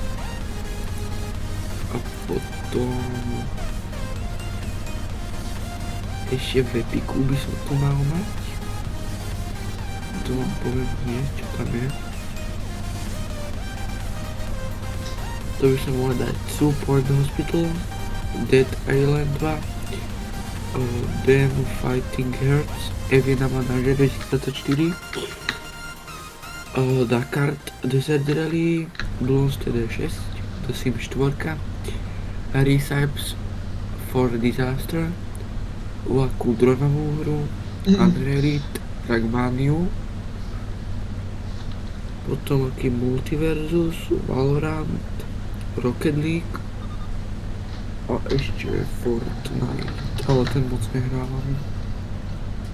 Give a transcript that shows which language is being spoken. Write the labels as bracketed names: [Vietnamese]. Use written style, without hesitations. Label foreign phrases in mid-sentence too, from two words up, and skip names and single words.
[Slovak] A potom ešte v Epiku by som to mal mať. To vám poviem hneď, čo tam je. To by som mohol dať Support Hospital, Dead Island 2, Demo Fighting Hearts, Evina Manager 2024, Dakar Desert Rally, Bloons TD6, The Sims 4, Recipes for Disaster, akú dronovú hru, Unreality, Trackmaniu, potom aký Multiversus, Valorant, Rocket League a ešte Fortnite, ale ten moc nehrávam.